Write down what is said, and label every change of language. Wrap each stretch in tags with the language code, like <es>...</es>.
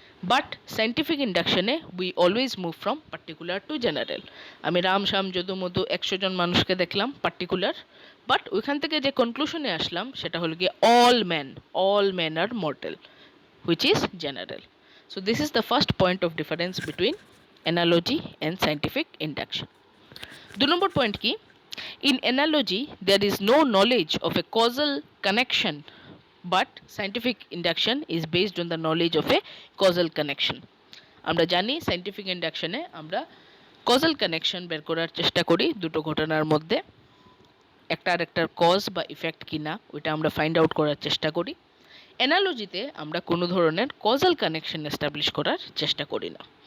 <en>but scientific</en> <bn>ইন্ডাকশনে</bn> <en>We always move from particular to general.</en> <bn>আমি রাম শ্যাম যদু মধু 100 জন মানুষকে দেখলাম পার্টিকুলার, বাট ওইখান থেকে যে কনক্লুশনে আসলাম সেটা হলো গিয়ে</bn> <en>All man are mortal, which is general. So this is the first point of difference between analogy and scientific induction. 2 number point</en> <bn>ki,</bn> <en>in analogy there is no knowledge of a causal connection, but scientific induction is based on the knowledge of a causal connection.</en> <bn>আমরা জানি scientific ইন্ডাকশনে আমরা causal connection বের করার চেষ্টা করি দুটো ঘটনার মধ্যে, একটা আর একটার কজ বা ইফেক্ট কিনা ওইটা আমরা</bn> <en>find out</en> <bn>করার চেষ্টা করি। অ্যানালজিতে আমরা কোনো ধরনের কজাল কানেকশন এস্টাবলিশ করার চেষ্টা করি না।</bn>